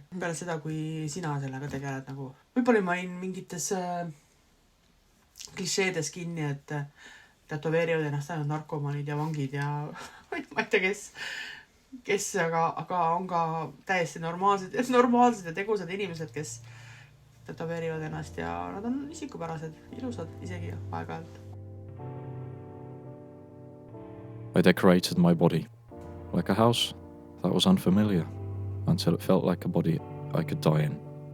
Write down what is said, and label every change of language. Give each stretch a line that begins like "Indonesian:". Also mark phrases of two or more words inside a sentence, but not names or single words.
Estonian: Peale seda, kui sina sellega tegeled nagu. Võib-olla ma olin mingites klišeedes kinni, et tätoveerivad ennast ainult narkomanid ja vangid ja ma ei tea, kes aga on ka täiesti normaalsed ja tegusad inimesed, kes tätoveerivad ennast ja nad on isikupärased, ilusad isegi aeg-ajalt.
English: I decorated my body like a house that was unfamiliar until it felt like a body I could die in.